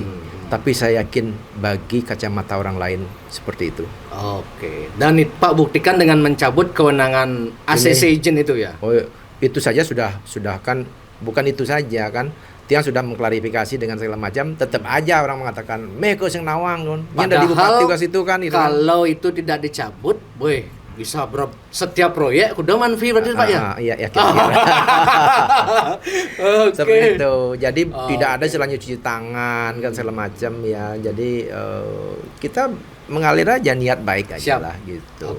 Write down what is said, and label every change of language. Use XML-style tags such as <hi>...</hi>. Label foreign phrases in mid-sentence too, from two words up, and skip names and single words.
<id>Tapi saya yakin bagi kacamata orang lain seperti itu. Oke. Dan Pak buktikan dengan mencabut kewenangan ACC izin itu ya? Oh, itu saja sudah kan, bukan itu saja kan. Tiang sudah mengklarifikasi dengan segala macam, tetap aja orang mengatakan</id> <ban>meko sing nawang don.</ban> <id>Padahal kan, kalau itu tidak dicabut, boy, bisa setiap proyek kudu manfi berarti Pak ya? Iya kira-kira. Seperti itu. Jadi tidak ada istilahnya cuci tangan kan segala macam ya. Jadi kita mengalir aja niat baik aja lah gitu.</id>